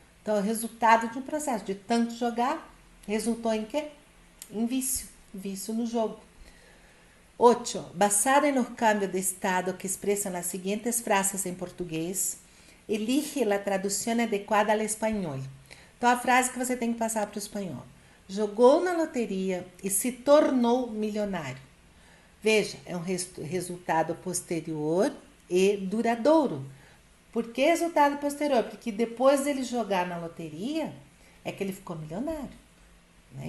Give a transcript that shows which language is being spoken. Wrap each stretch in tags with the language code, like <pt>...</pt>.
<pt>Então, é o resultado de um processo. De tanto jogar, resultou em quê? Em vício no jogo. 8.</pt> <es>Basado en los cambios de estado que expresan las siguientes frases en português, elige la traducción adequada al espanhol.</es> <pt>Então, a frase que você tem que passar para o espanhol. Jogou na loteria e se tornou milionário. Veja, é um resultado posterior e duradouro. Por que resultado posterior? Porque depois dele jogar na loteria, é que ele ficou milionário. Né?</pt>